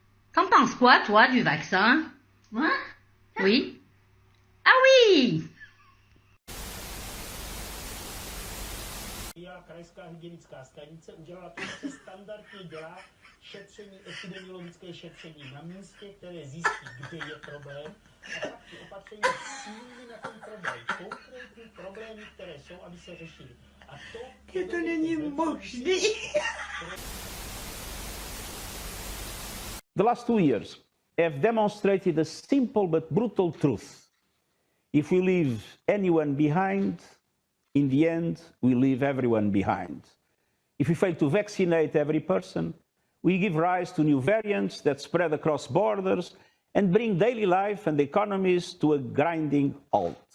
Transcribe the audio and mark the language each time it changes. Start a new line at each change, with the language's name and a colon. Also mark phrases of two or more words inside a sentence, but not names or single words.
French: T'en penses quoi, toi, du vaccin? Moi? Oui. Ah oui!
Czech: Krajská hygienická stanice udělala to, co se standardně dělá, šetření, epidemiologické šetření na místě, které zjistí, kde je problém, a pak ty opatření cílí na ten problém, konkrétní problémy, které jsou, aby se řešily. A to není možné.
English: The last 2 years have demonstrated a simple but brutal truth. If we leave anyone behind, in the end, we leave everyone behind. If we fail to vaccinate every person, we give rise to new variants that spread across borders and bring daily life and economies to a grinding halt.